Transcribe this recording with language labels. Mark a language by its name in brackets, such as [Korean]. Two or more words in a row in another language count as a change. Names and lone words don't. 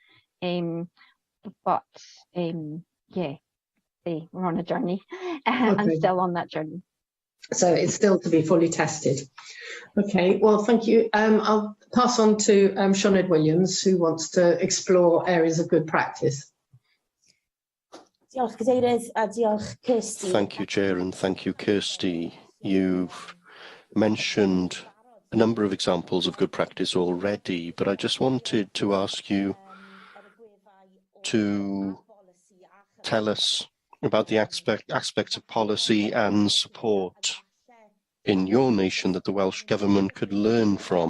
[English] We're on a journey and still on that journey. So it's still to be fully tested. Okay, well, thank you. I'll pass on to Senedd Williams, who wants to explore areas of good practice. [Welsh] Diolch, Cadeirydd, a diolch, Kirsty. [English] Thank you, Chair, and thank you, Kirsty. You've mentioned a number of examples of good practice already, but I just wanted to ask you to tell us about the aspects of policy and support in your nation that the Welsh Government could learn from.